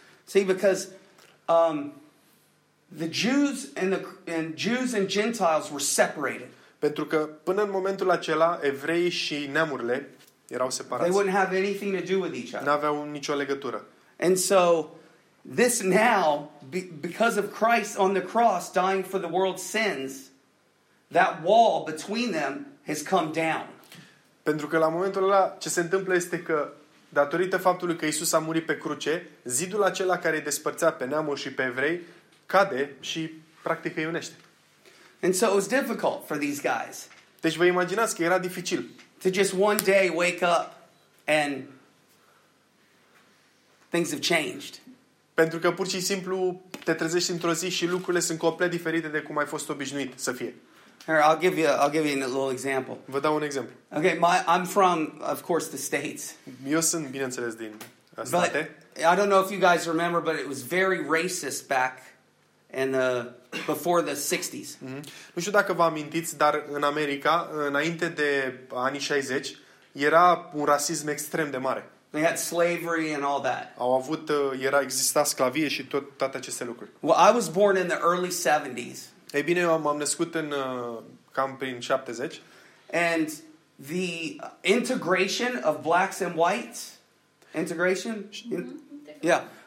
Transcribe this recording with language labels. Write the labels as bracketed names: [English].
[English] See, because the Jews and Jews and Gentiles were separated. [Romanian] Pentru că până în momentul acela evreii și neamurile erau separați. [English] They wouldn't have anything to do with each other. [Romanian] N-aveau nicio legătură. [English] And so this now, because of Christ on the cross dying for the world's sins, that wall between them has come down. [Romanian] Pentru că la momentul ăla ce se întâmplă este că datorită faptului că Iisus a murit pe cruce, zidul acela care îi despărțea pe neamuri și pe evrei cade și practic îi unește. [English] And so it was difficult for these guys. [Romanian] Deci vă imaginați că era dificil. [English] To just one day wake up and things have changed. [Romanian] Pentru că pur și simplu te trezești într-o zi și lucrurile sunt complet diferite de cum ai fost obișnuit să fie. [English] Here, I'll give you a little example. [Romanian] Vă dau un exemplu. [English] Okay, I'm from, of course, the States. [Romanian] Eu sunt, bineînțeles, din state. [English] But I don't know if you guys remember, but it was very racist back in the before the 60s. Mm-hmm. [Romanian] Nu știu dacă vă amintiți, dar în America, înainte de anii 60, era un rasism extrem de mare. [English] They had slavery and all that. [Romanian] Au avut, era, exista sclavie și toate aceste lucruri. [English] Well, I was born in the early 70s. [Romanian] Ei bine, eu m-am născut în cam prin 70. [English] And the integration of blacks and whites, integration? Mm-hmm. Yeah.